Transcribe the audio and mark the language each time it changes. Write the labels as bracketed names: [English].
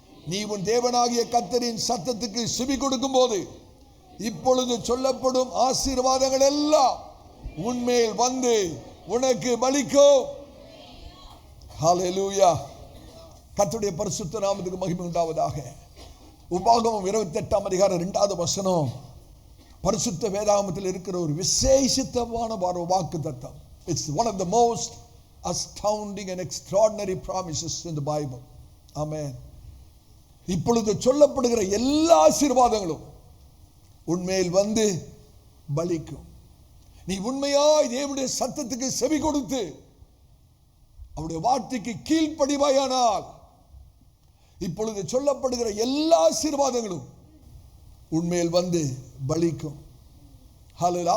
[Tamil] நீ உன் தேவனாகிய கர்த்தரின் சத்தத்துக்கு செவி கொடுக்கும் போது இப்பொழுது சொல்லப்படும் ஆசீர்வாதங்கள் எல்லாம் உன்மேல் வந்து உனக்கு பலிக்கும். ஹல்லேலூயா. கர்த்தருடைய பரிசுத்த நாமத்துக்கு மகிமை உண்டாவதாக. உபாகமம் 28ஆம் அதிகாரம் 2வது வசனம் பரிசுத்த வேதாகமத்தில் இருக்கிற ஒரு விசேஷித்தமான வாக்கு தத்தம். [English] It's one of the most astounding and extraordinary promises in the Bible. Amen. [Tamil] இப்பொழுது சொல்லப்படுகிற எல்லா ஆசீர்வாதங்களும் உன்மேல் வந்து பலிக்கும். நீ உண்மையாய் தேவனுடைய சத்தத்துக்கு செவி கொடுத்து அவருடைய வார்த்தைக்கு கீழ்ப்படிவாயானால் இப்பொழுது சொல்லப்படுகிற எல்லா ஆசீர்வாதங்களும் உன்மேல் வந்து பலிக்கும். ஹல்லேலூயா.